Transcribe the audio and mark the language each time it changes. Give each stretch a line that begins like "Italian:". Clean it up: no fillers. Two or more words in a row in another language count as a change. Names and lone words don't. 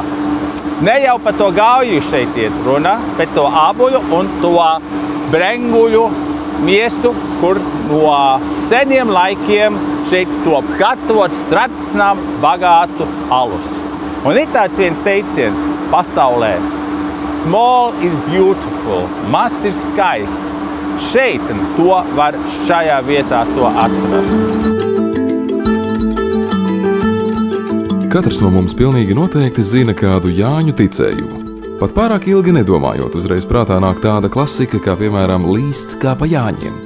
Latvian: Ne jau par to Gauju šeit iet runa, bet to Abulu un to Brenguļu miestu, kur no seniem laikiem šeit top gatavots tradicionāli bagātu alus. Un ir tāds viens teiciens pasaulē:
English: small is beautiful,
Latvian: maz ir skaists. Šeit to var šajā vietā to atrast. Katrs no mums pilnīgi noteikti zina kādu Jāņu ticējumu. Pat pārāk ilgi nedomājot, uzreiz prātā nāk tāda klasika, kā piemēram līst kā pa Jāņiem.